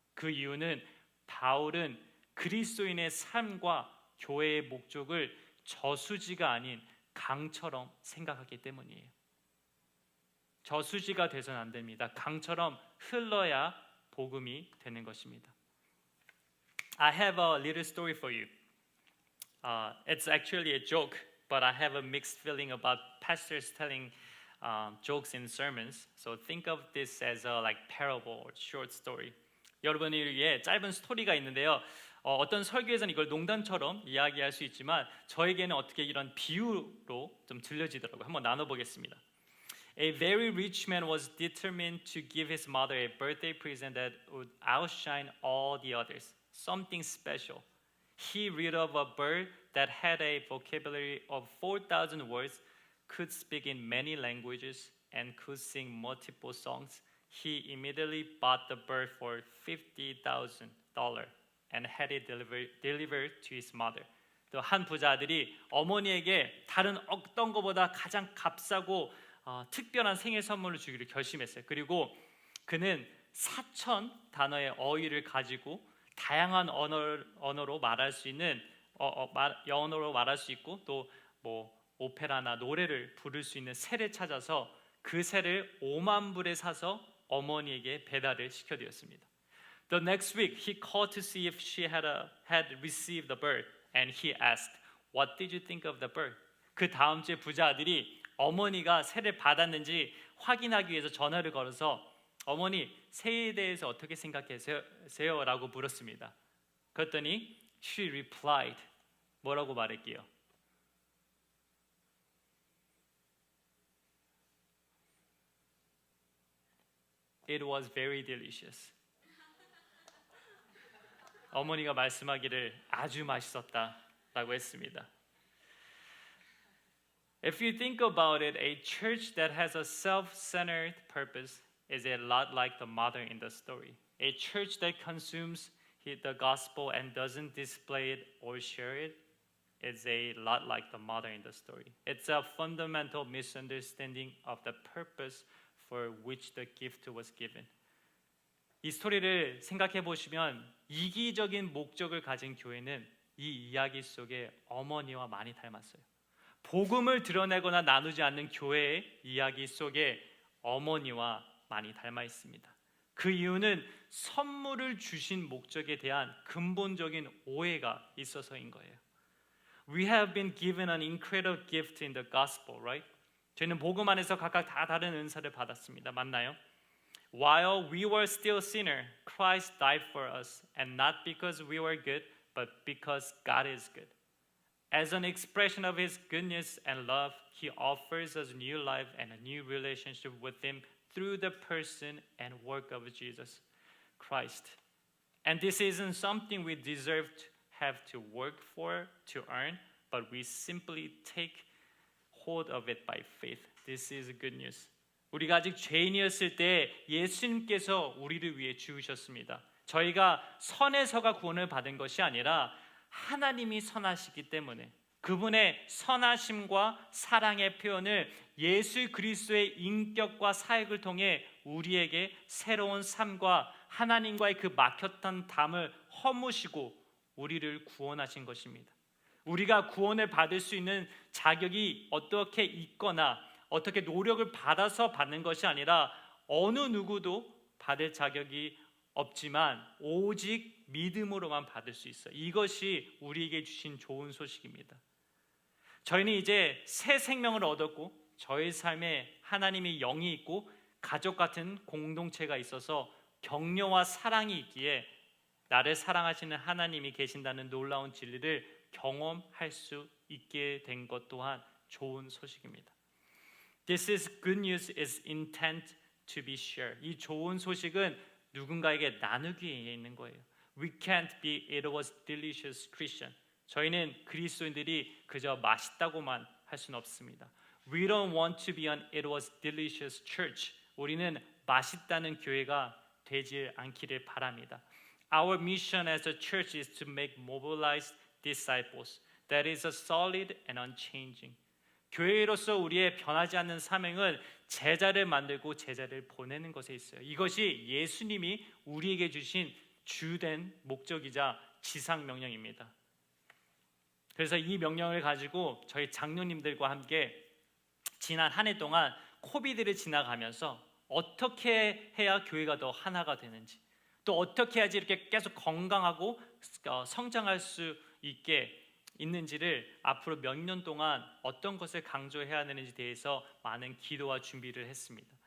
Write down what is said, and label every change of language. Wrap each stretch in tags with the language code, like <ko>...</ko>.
<ko>그 이유는 바울은 그리스도인의 삶과 교회의 목적을 저수지가 아닌 강처럼 생각하기 때문이에요. 저수지가 돼서는 안 됩니다. 강처럼 흘러야 복음이 되는 것입니다.</ko> <en>I have a little story for you. It's actually a joke, but I have a mixed feeling about pastors telling jokes in sermons. So think of this as a like parable or short story.</en> <ko>여러분을 위해 짧은 스토리가 있는데요. 어떤 설교에서는 이걸 농담처럼 이야기할 수 있지만 저에게는 어떻게 이런 비유로 좀 들려지더라고요. 한번 나눠보겠습니다.</ko> <en>A very rich man was determined to give his mother a birthday present that would outshine all the others. Something special. He read of a bird that had a vocabulary of 4,000 words, could speak in many languages, and could sing multiple songs. He immediately bought the bird for $50,000 and had it delivered to his mother.</en> <ko>또 한 부자들이 어머니에게 다른 어떤 것보다 가장 값싸고 특별한 생일 선물을 주기로 결심했어요. 그리고 그는 4,000단어의 어휘를 가지고 다양한 언어로 말할 수 있는 영어로 말할 수 있고 또 뭐 오페라나 노래를 부를 수 있는 새를 찾아서 그 새를 5만 불에 사서 어머니에게 배달을 시켜드렸습니다.</ko> <en>The next week, he called to see if she had received the bird, and he asked, "What did you think of the bird?"</en> <ko>그 다음 주에 부자들이 어머니가 새를 받았는지 확인하기 위해서 전화를 걸어서 어머니, 새에 대해서 어떻게 생각하세요? 라고 물었습니다. 그랬더니</ko> <en>she replied,</en> <ko>뭐라고 말할게요?</ko> <en>It was very delicious.</en> <ko>어머니가 말씀하기를 아주 맛있었다라고 했습니다.</ko> <en>If you think about it, a church that has a self-centered purpose is a lot like the mother in the story. A church that consumes the gospel and doesn't display it or share it is a lot like the mother in the story. It's a fundamental misunderstanding of the purpose for which the gift was given.</en> <ko>이 스토리를 생각해 보시면 이기적인 목적을 가진 교회는 이 이야기 속에 어머니와 많이 닮았어요. 복음을 드러내거나 나누지 않는 교회의 이야기 속에 어머니와 많이 닮아 있습니다. 그 이유는 선물을 주신 목적에 대한 근본적인 오해가 있어서인 거예요.</ko> <en>We have been given an incredible gift in the gospel, right?</en> <ko>저희는 복음 안에서 각각 다 다른 은사를 받았습니다. 맞나요?</ko> <en>While we were still sinners, Christ died for us, and not because we were good, but because God is good. As an expression of His goodness and love, He offers us new life and a new relationship with Him through the person and work of Jesus Christ. And this isn't something we deserve to have to work for, to earn, but we simply take hold of it by faith. This is good news.</en> <ko>우리가 아직 죄인이었을 때 예수님께서 우리를 위해 죽으셨습니다. 저희가 선에서가 구원을 받은 것이 아니라 하나님이 선하시기 때문에 그분의 선하심과 사랑의 표현을 예수 그리스도의 인격과 사역을 통해 우리에게 새로운 삶과 하나님과의 그 막혔던 담을 허무시고 우리를 구원하신 것입니다. 우리가 구원을 받을 수 있는 자격이 어떻게 있거나 어떻게 노력을 받아서 받는 것이 아니라 어느 누구도 받을 자격이 없지만 오직 믿음으로만 받을 수 있어요. 이것이 우리에게 주신 좋은 소식입니다. 저희는 이제 새 생명을 얻었고 저희 삶에 하나님의 영이 있고 가족 같은 공동체가 있어서 격려와 사랑이 있기에 나를 사랑하시는 하나님이 계신다는 놀라운 진리를 경험할 수 있게 된 것 또한 좋은 소식입니다.</ko> <en>This is good news is intent to be shared.</en> <ko>이 좋은 소식은 누군가에게 나누기 위해 있는 거예요.</ko> <en>We can't be it was delicious Christian.</en> <ko>저희는 그리스도인들이 그저 맛있다고만 할 수는 없습니다.</ko> <en>We don't want to be an it was delicious church.</en> <ko>우리는 맛있다는 교회가 되지 않기를 바랍니다.</ko> <en>Our mission as a church is to make mobilized disciples that is a solid and unchanging.</en> <ko>교회로서 우리의 변하지 않는 사명은 제자를 만들고 제자를 보내는 것에 있어요. 이것이 예수님이 우리에게 주신 주된 목적이자 지상 명령입니다. 그래서 이 명령을 가지고 저희 장로님들과 함께 지난 한 해 동안 코비드를 지나가면서 어떻게 해야 교회가 더 하나가 되는지, 또 어떻게 해야지 이렇게 계속 건강하고 성장할 수 있는지를 앞으로 몇 년 동안 어떤 것을 강조해야 하는지 대해서 많은 기도와 준비를 했습니다.</ko>